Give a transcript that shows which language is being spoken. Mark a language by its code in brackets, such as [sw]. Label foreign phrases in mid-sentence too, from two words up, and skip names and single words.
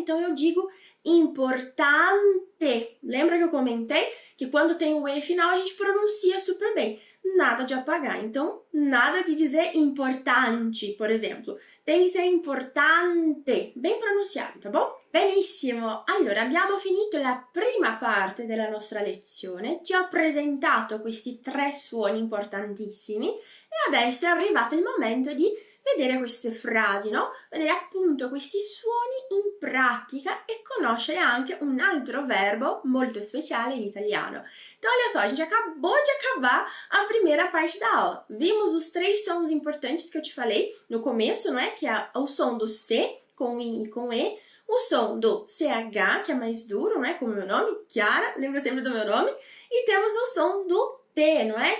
[pt] Então, eu digo importante. Lembra que eu comentei que quando tem o E final, a gente pronuncia super bem. Nada de apagar. Então, nada de dizer importante, por exemplo. Tem que ser importante, bem pronunciado, tá bom? [it] Benissimo, allora abbiamo finito la prima parte della nostra lezione, ti ho presentato questi 3 suoni importantissimi e adesso è arrivato il momento di vedere queste frasi, no? Vedere appunto questi suoni in pratica e conoscere anche un altro verbo molto speciale in italiano. [pt] Então, olha só, a gente acabou de acabar a primeira parte da aula. Vimos os 3 sons importantes que eu te falei no começo, não é? Que é o som do C, com I e com E, o som do CH, que é mais duro, né? Como meu nome, Chiara, lembra sempre do meu nome. E temos o som do T, não é?